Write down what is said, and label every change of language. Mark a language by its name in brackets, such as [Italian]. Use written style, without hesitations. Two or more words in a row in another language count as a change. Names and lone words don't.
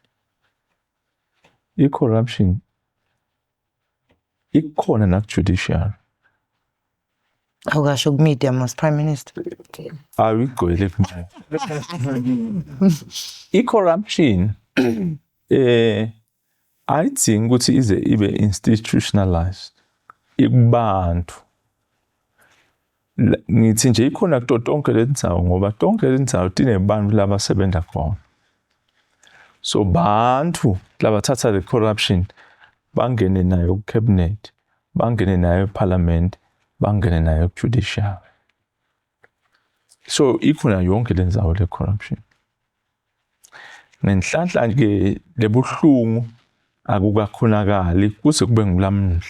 [Swati] I-corruption ikhona na judicial. Awukasho ku-media mos Prime Minister. Awigcwele i-corruption ayidzingi ukuthi ize ibe institutionalized ikubantu. Ngithi nje ikhona kuto tonke lendzawo ngoba tonke lendzawo tinebantu labasebenza khona. So bantu labathatha le corruption bangene nayo ku-cabinet, bangene nayo parliament, bangene nayo judiciary. So ikhona yonke lendzawo le corruption. Ngenhlanhla ke lebuhlungu akukakhonakali kuze kube ngulamuhla.